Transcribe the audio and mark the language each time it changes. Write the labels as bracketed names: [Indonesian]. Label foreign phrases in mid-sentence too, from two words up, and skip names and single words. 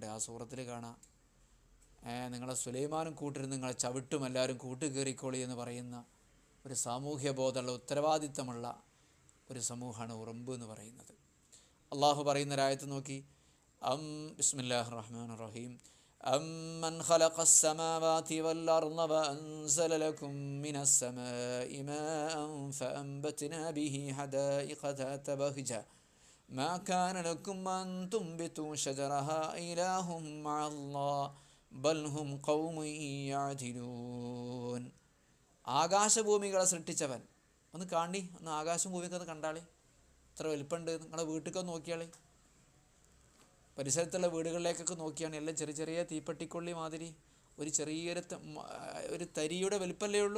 [Malayalam] ആ സൂറത്തിൽ കാണാം, നിങ്ങളെ സുലൈമാനും കൂട്ടിരുന്ന് നിങ്ങളെ ചവിട്ടും എല്ലാവരും കൂട്ടുകയറിക്കോളി എന്ന് പറയുന്ന ഒരു സാമൂഹ്യ ബോധമുള്ള ഉത്തരവാദിത്തമുള്ള ഒരു സമൂഹമാണ് ഉറുമ്പ് എന്ന് പറയുന്നത്. അള്ളാഹു പറയുന്ന ഒരായത്ത് നോക്കി, [Arabic] بسم الله الرحمن الرحيم, أَمَّنْ خَلَقَ السَّمَاوَاتِ وَالْأَرْضَ وَأَنزَلَ لَكُم مِّنَ السَّمَاءِ مَاءً فَأَنبَتْنَا بِهِ حَدَائِقَ ذَاتَ بَهْجَةٍ مَا كَانَ لَكُمْ أَن تُنبِتُوا شَجَرَهَا إِلَٰهٌ مَّعَ اللَّهِ بل هم قوم يعدلون. [Malayalam] ആകാശഭൂമികളെ സൃഷ്ടിച്ചവൻ. ഒന്ന് കാണി, ഒന്ന് ആകാശം ഭൂമിയൊക്കെ ഒന്ന് കണ്ടാളി, എത്ര വലിപ്പമുണ്ട്. നിങ്ങളെ വീട്ടിലേക്കൊന്ന് നോക്കിയാളി, പരിസരത്തുള്ള വീടുകളിലേക്കൊക്കെ നോക്കിയാണ് എല്ലാം ചെറിയ ചെറിയ തീപ്പെട്ടിക്കൊള്ളി മാതിരി ഒരു ചെറിയൊരു ഒരു തരിയുടെ വലിപ്പമല്ലേ ഉള്ളൂ.